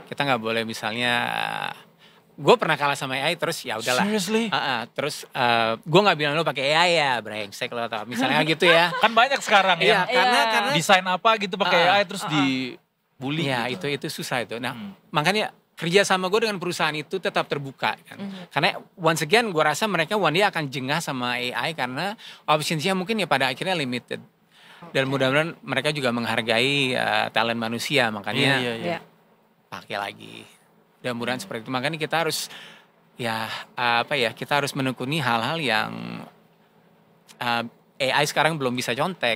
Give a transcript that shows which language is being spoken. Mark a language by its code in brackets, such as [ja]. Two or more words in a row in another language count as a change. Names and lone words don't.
[id] Kita nggak boleh misalnya, gue pernah kalah sama AI terus ya udahlah. [en] Seriously? [id] Terus gue nggak bilang lo pakai AI ya, brengsek lo atau misalnya gitu ya. Kan banyak sekarang Iya, ya. karena Desain apa gitu pakai AI terus dibully ya gitu. itu susah itu. Nah, makanya kerja sama gue dengan perusahaan itu tetap terbuka kan. Karena [en] once again [id] gue rasa mereka [en] one day [id] akan jengah sama AI karena optionsnya mungkin ya pada akhirnya limited. Dan mudah-mudahan mereka juga menghargai talent manusia, makanya Iya. pakai lagi. Mudah-mudahan seperti itu. Makanya kita harus kita harus menekuni hal-hal yang AI sekarang belum bisa contek.